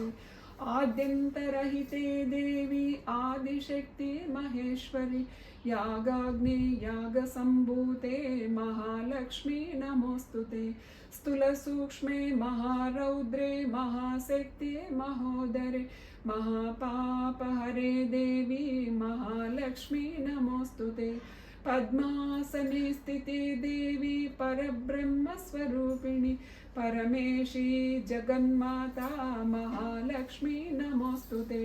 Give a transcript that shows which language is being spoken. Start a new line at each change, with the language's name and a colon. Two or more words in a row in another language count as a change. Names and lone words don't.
Sanskrit: ఆద్యంతరహితే దేవి ఆదిశక్తి మహేశ్వరి యాగాగ్ని యాగ సంభూతే మహాలక్ష్మీ నమోస్తుతే. స్థూల సూక్ష్మే మహారౌద్రే మహాశక్తి మహోదరే महापापहरे देवी महालक्ष्मी नमोस्तुते. पद्मासने स्थिते देवी परब्रह्मस्वरूपिणी परमेशी जगन्माता महालक्ष्मी नमोस्तुते.